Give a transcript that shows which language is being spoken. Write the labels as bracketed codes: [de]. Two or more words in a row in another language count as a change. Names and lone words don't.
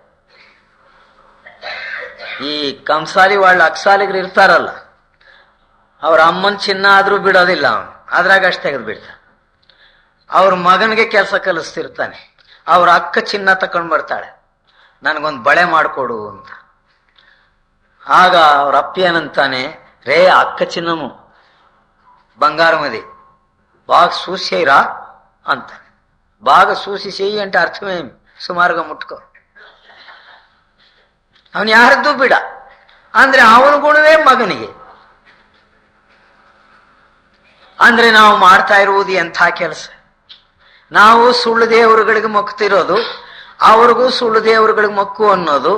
[kn] ಈ ಕಂಸಾಲಿ వాళ్ళ ಅಕ್ಸಾಲಿಗರು ಇರ್ತಾರಲ್ಲ, ಅವ್ರ ಅಮ್ಮನ ಚಿನ್ನ ಆದ್ರೂ ಬಿಡೋದಿಲ್ಲ ಅವನು, ಅದ್ರಾಗ ಅಷ್ಟು ತೆಗೆದು ಬಿಡ್ತ. ಅವ್ರ ಮಗನಿಗೆ ಕೆಲಸ ಕಲಿಸ್ತಿರ್ತಾನೆ. ಅವ್ರ ಅಕ್ಕ ಚಿನ್ನ ತಕೊಂಡ್ ಬರ್ತಾಳೆ, ನನಗೊಂದು ಬಳೆ ಮಾಡಿಕೊಡು ಅಂತ. ಆಗ ಅವ್ರ ಅಪ್ಪ ಏನಂತಾನೆ, ರೇ ಅಕ್ಕ ಚಿನ್ನము [te] బంగారమది బాగా చూసేయరా అంత. బాగా చూసి చెయ్యి అంటే అర్థమేమి, సుమారుగా ముట్టుకో. [kn] ಅವನು ಯಾರದ್ದು ಬಿಡ ಅಂದ್ರೆ ಅವನ ಗುಣವೇ ಮಗನಿಗೆ. ಅಂದ್ರೆ ನಾವು ಮಾಡ್ತಾ ಇರುವುದು ಎಂಥ ಕೆಲಸ? ನಾವು ಸುಳ್ಳು ದೇವರುಗಳಿಗೆ ಮೊಕ್ತಿರೋದು, ಅವ್ರಿಗೂ ಸುಳ್ಳು ದೇವರುಗಳಿಗೆ ಮೊಕ್ಕು ಅನ್ನೋದು.